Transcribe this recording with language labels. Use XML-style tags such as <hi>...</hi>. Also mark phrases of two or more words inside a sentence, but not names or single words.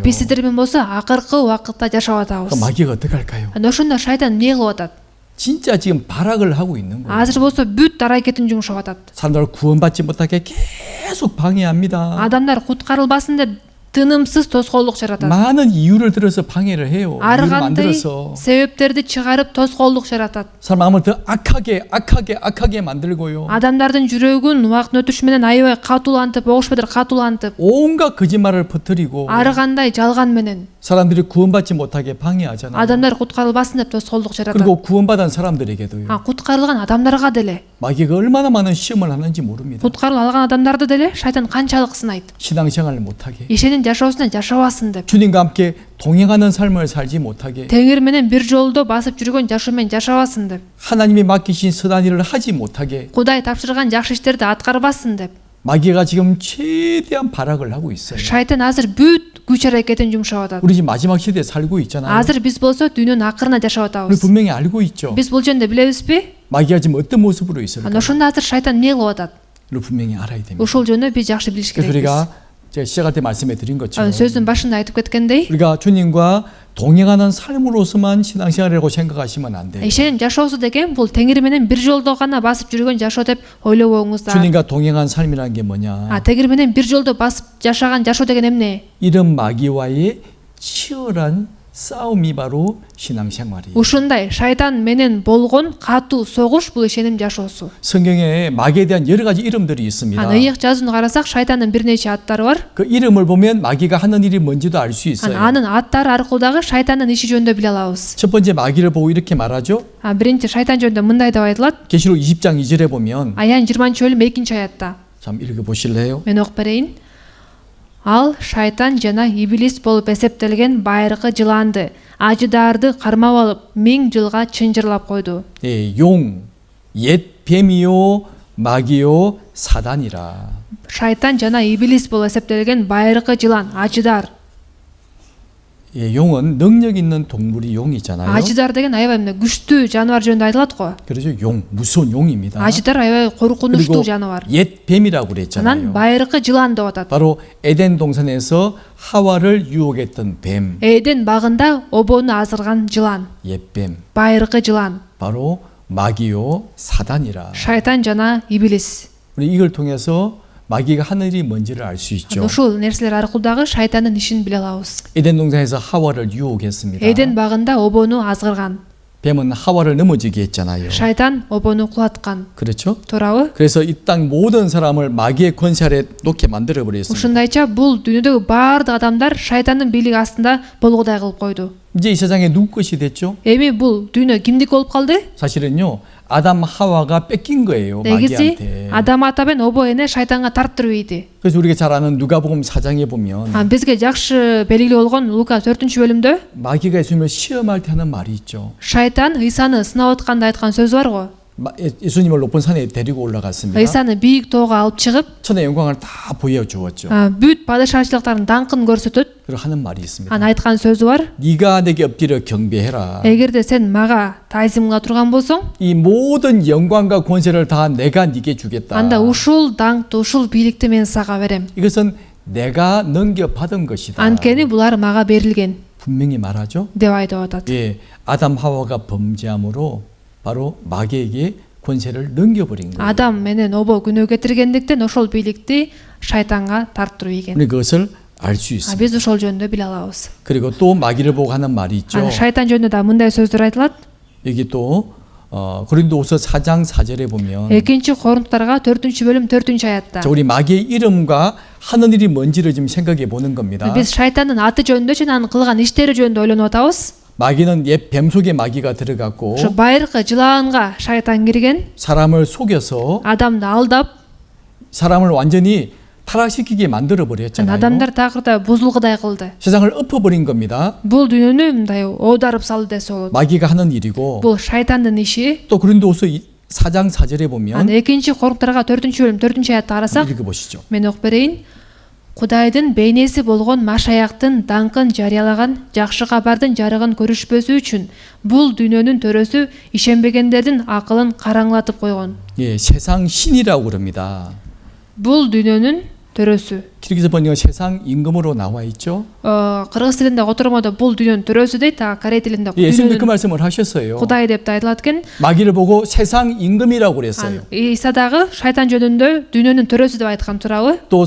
<ky>Биз сиздер менен болсо акыркы убакытта жашап атабыз.</ky> <ko>그럼 마귀가 어떻게 할까요?</ko> <ky>Ошондо шайтан эмне кылып атат?</ky> <ko>진짜 지금 발악을 하고 있는 거예요.</ko> <ky>Азыр болсо бүт аракетин жумшап атат.</ky> <ko>사람들을 구원받지 못하게 계속 방해합니다.</ko> <ky>Адамдар куткарылбасын деп тынымсыз тоскоолдук жаратат.</ky> <ko>많은 이유를 들어서 방해를 해요.</ko> <ky>ар</ky> <ko>이유를</ko> <ky>кандай</ky> <ko>만들어서</ko> <ky>себептерди чыгарып тоскоолдук жаратат.</ky> <ko>사람을 더 악하게 만들고요.</ko> <ky>Адамдардын жүрөгүн убакыттын өтүшү менен аябай катуулантып, огуш менен катуулантып,</ky> <ko>온갖 거짓말을 퍼뜨리고</ko> <ky>ар кандай жалган менен</ky> <ko>사람들이 구원받지 못하게 방해하잖아요.</ko> <ky>адамдар куткарылбасын деп тоскоолдук жаратат.</ky> <ko>그리고 구원받은 사람들에게도요.</ko> <ky>Куткарылган адамдарга деле,</ky> <ko>마귀가 얼마나 많은 시험을 하는지 모릅니다.</ko> <ky>куткарылып алган адамдарды деле шайтан канчалык сынайт.</ky> <ko>신앙생활을 못하게,</ko> <ky>Ишенин жашоосуна жашабасын деп.</ky> <ko>주님과 함께 동행하는 삶을 살지 못하게,</ko> <ky>Теңир менен бир жолдо басып жүргөн жашоо менен жашабасын деп.</ky> <ko>하나님이 맡기신 선한 일을 하지 못하게,</ko> <ky>Кудай тапшырган жакшы иштерди аткарбасын деп.</ky> <ko>마귀가 지금 최대한 발악을 하고 있어요.</ko> <ky>Шайтан азыр бүт күч аракетин жумшап атат.</ky> <ko>우리 지금 마지막 시대에 살고 있잖아요.</ko> <ky>Азыр биз болсо дүйнөнүн акырына жашап</ky> <ko>우리</ko> <ky>атабыз.</ky> <ko>분명히 알고 있죠.</ko> <ky>Биз бул жөнүндө билебизби?</ky> <ko>마귀가 지금 어떤 모습으로 있을까?</ko> <ky>Ана ошондо азыр шайтан эмне кылып атат?</ky> <ko>우리 분명히 알아야 됩니다.</ko> <ky>Ушул жөнүндө биз жакшы билиш</ky> <ko>그래서</ko> <ky>керекбиз.</ky> <ko>우리가 제가 시작할 때 말씀해 드린 것처럼</ko> <ky>сөздүн башында айтып кеткендей,</ky> <ko>우리가 주님과 동행하는 삶으로서만 신앙생활이라고 생각하시면 안 돼요.</ko> <ky>ишенин жашоосу деген бул теңир менен бир жолдо гана басып жүргөн жашоо деп ойлобоңуздар.</ky> <ko>주님과 동행한 삶이라는 게 뭐냐?</ko> <ky>теңир менен бир жолдо басып жашаган жашоо деген эмне?</ky> <ko>이런 마귀와의 치열한 싸움이 바로 신앙생활이에요.</ko> <ky>Ушундай шайтан менен болгон катуу согуш бул ишеним жашоосу.</ky> <ko>성경에 마귀에 대한 여러 가지 이름들이 있습니다.</ko> <ky>ыйык жазууну карасак шайтандын бир нече аттары бар.</ky> <ko>그 이름을 보면 마귀가 하는 일이 뭔지도 알 수 있어요.</ko> <ky>анын аттары аркылуу дагы шайтандын иши жөнүндө биле алабыз.</ky> <ko>첫 번째 마귀를 보고 이렇게 말하죠.</ko> <ky>биринчи шайтан жөнүндө мындай деп айтылат.</ky> <ko>계시록 20장 2절에 보면</ko> <ky>Аян 20-бөлүм 2-аятта.</ky> <ko>참 읽어 보실래요?</ko> <ky>Мен окуп берейин. Ал шайтан жана иблис болуп эсептелген байыркы жыланды, ажыдарды кармап алып, 1000 жылга чынжырлап койду.</ky> <ko>예, 용, 옛 뱀이요, 마귀요, 사단이라.</ko> <ky>Шайтан жана иблис болуп эсептелген байыркы жылан, ажыдар.</ky> <ko>예, 용은 능력 있는 동물이 용이잖아요.</ko> <ky>Ажыдар деген аябай эмне күчтүү жаныбар жөнүндө айтылат го.</ky> <ko>그렇죠. 용, 무서운 용입니다.</ko> <ky>ажыдар аябай коркунучтуу жаныбар.</ky> <ko>옛 뱀이라고</ko> <ky>анан</ky> <ko>그랬잖아요.</ko> <ky>байыркы жылан деп атат.</ky> <ko>바로 에덴 동산에서 하와를 유혹했던 뱀,</ko> <ky>Эден багында обону азырган жылан,</ky> <ko>옛 뱀,</ko> <ky>байыркы жылан,</ky> <ko>바로 마귀요, 사단이라.</ko> <ky>шайтан жана иблис.</ky> <ko>우리 이걸 통해서 마귀가 하는 일이 뭔지를 알 수 있죠.</ko> <ky>ушул нерселер аркылуу дагы шайтандын ишин биле алабыз.</ky> <ko>에덴 동산에서 하와를 유혹했습니다.</ko> <ky>Эден багында обону азгырган.</ky> <ko>뱀은 하와를 넘어지게 했잖아요.</ko> <ky>Шайтан обону кулаткан.</ky> <ko>그렇죠?</ko> <ky>туурабы?</ky> <ko>그래서 이 땅 모든 사람을 마귀의 권세 아래 놓게 만들어 버렸습니다.</ko> <ky>ушундайча бул дүйнөдөгү баардык адамдар шайтандын бийлиги астында болгудай кылып койду.</ky> <ko>이제 이 세상에 누구 것이 됐죠?</ko> <ky>эми бул дүйнө кимдики болуп калды?</ky> <ko>사실은요. 아담 하와가 뺏긴 거예요.</ko> <ky>негизи</ky> <ko>마귀한테.</ko> <ky>адам ата менен обо эне шайтанга тарттырып ийди.</ky> <ko>그래서 우리가 잘 아는 누가복음 4장에 보면</ko> <ky>бизге жакшы белгилүү болгон Лука 4-бөлүмдө</ky> <ko>마귀가 예수님을 시험할 때 하는 말이 있죠.</ko> <ky>шайтан ыйсаны сынап атканда айткан сөз бар го.</ky> <ko>예수님을 높은 산에 데리고 올라갔습니다.</ko> <ky>ыйсаны бийик тоого алып чыгып,</ky> <ko>천의 영광을 다 보여주었죠.</ko> <ky>бүт падышачылыктардын даңкын көрсөтөт.</ky> <ko>그리고 하는 말이 있습니다.</ko> <ky>анан айткан сөзү бар.</ky> <ko>네가 내게 엎드려 경배해라.</ko> <ky>эгерде сен мага тайзымга турган болсоң,</ky> <ko>이 모든 영광과 권세를 다 내가 네게 주겠다.</ko> <ky>анда ушул даңкты, ушул бийликти мен сага берем.</ky> <ko>이것은 내가 넘겨받은 것이다.</ko> <ky>анткени булар мага берилген</ky> <ko>분명히 말하죠.</ko> <ky>деп айтып атат.</ky> <ko>예, 아담 하와가 범죄함으로 바로 마귀에게 권세를 넘겨버린 거예요.</ko> <ky>адам менен обо күнөө кетиргендиктен ошол бийликти шайтанга тарттырып ийген.</ky> <ko>우리 그것을 알 수 있습니다.</ko> <ky>биз ошол жөнүндө биле алабыз.</ky> <ko>그리고 또 마귀를 보고 하는 말이 있죠.</ko> <ky>шайтан жөнүндө да мындай сөздөр айтылат.</ky> <ko>여기 또 고린도후서 4장 4절에 보면</ko> <ky>экинчи Коринтуктарга 4-бөлүм 4-аятта.</ky> <ko>자, 우리 마귀의 이름과 하는 일이 뭔지를 지금 생각해 보는 겁니다.</ko> <ky>биз шайтандын аты жөнүндө жана анын кылган иштери жөнүндө ойлонуп атабыз.</ky> <ko>마귀는 옛 뱀 속에 마귀가 들어갔고</ko> <ky>ошо байыркы жылаанга шайтан кирген,</ky> <ko>사람을 속여서</ko> <ky>адамды алдап,</ky> <ko>사람을 완전히 타락시키게 만들어 버렸잖아요.</ko> <ky>адамдар такырда бузулгудай кылды.</ky> <ko>세상을 엎어버린 겁니다.</ko> <ky>бул дүйнөнү мындай оодарып салды десе болот.</ky> <ko>마귀가 하는 일이고</ko> <ky>бул шайтандын иши.</ky> <ko>또 고린도후서 4장 4절에 보면</ko> <ky>экинчи Коринтуктарга 4-бөлүм 4-аятта карасак,</ky> <ko>읽어 보시죠.</ko> <ky>мен окуп берейин. Кудайдын бейнеси болгон Машаяктын даңкын жарыялаган жакшы кабардын жарыгын көрүшпөсү үчүн бул дүйнөнүн төрөсү ишенбегендердин акылын караңлатып койгон.</ky> <ko>예, 세상 신이라고 그럽니다.</ko> <ky>бул дүйнөнүн төрөсү.</ky> <ko>기록에서 번역은 세상 임금으로 나와 있죠.</ko> <ky>кыргыз тилинде котормодо бул дүйнөнүн төрөсү дейт, корей тилинде</ky> <ko>예수님도 그 말씀을 하셨어요.</ko> <ky>Кудай деп да айтылат экен.</ky> <ko>마귀를 보고 세상 임금이라고 그랬어요.</ko> <ky>이사 дагы шайтан жөнүндө дүйнөнүн төрөсү деп айткан туурабы?</ky>